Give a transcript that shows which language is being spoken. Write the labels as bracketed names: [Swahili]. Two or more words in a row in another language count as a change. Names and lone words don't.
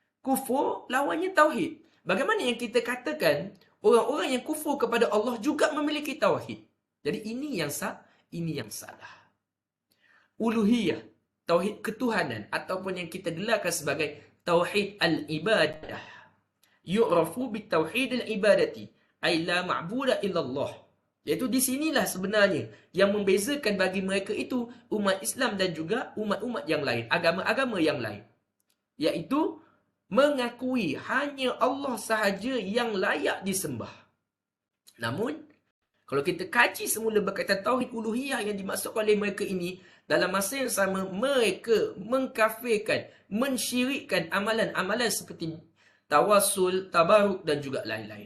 [Malay] Kufur lawannya tauhid. Bagaimana yang kita katakan orang-orang yang kufur kepada Allah juga memiliki tauhid. Jadi ini yang salah. Uluhiyah, tauhid ketuhanan ataupun yang kita gelarkan sebagai [Arabic] توحيد العبادة. يعرف بتوحيد العبادة، أي لا معبود إلا الله. [Malay] Iaitu di sinilah sebenarnya yang membezakan bagi mereka itu umat Islam dan juga umat-umat yang lain, agama-agama yang lain. Iaitu mengakui hanya Allah sahaja yang layak disembah. Namun, kalau kita kaji semula berkaitan tauhid uluhiyah yang dimaksudkan oleh mereka ini, dalam masa yang sama mereka mengkafirkan, mensyirikkan amalan-amalan seperti tawassul, tabaruk dan juga lain-lain.